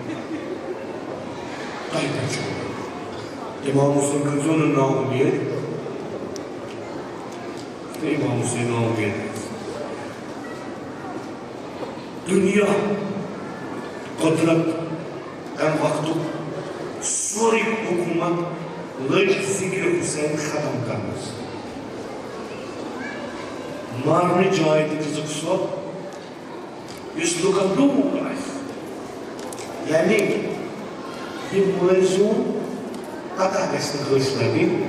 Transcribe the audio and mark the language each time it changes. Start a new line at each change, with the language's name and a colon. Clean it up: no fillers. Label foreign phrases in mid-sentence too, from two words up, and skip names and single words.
Kashmiri: تۄہہِ پٮ۪ٹھ چھُ اُمید امام حسین کٔرۍزیو نہٕ نا اُمید تہٕ امام حسین نا اُمید دنیا قدرت امہِ وقتُک سورُے حکوٗمت لٔج ذِکرِ حُسین ختم کرنس مارنہٕ جاے تہِ دِژٕکھ سۄ یُس لُکن دوٗر آسہِ یعنی یہِ مٲلۍ زیوٗن پتہ گژھِ نہٕ کٲنٛسہِ لگٕنۍ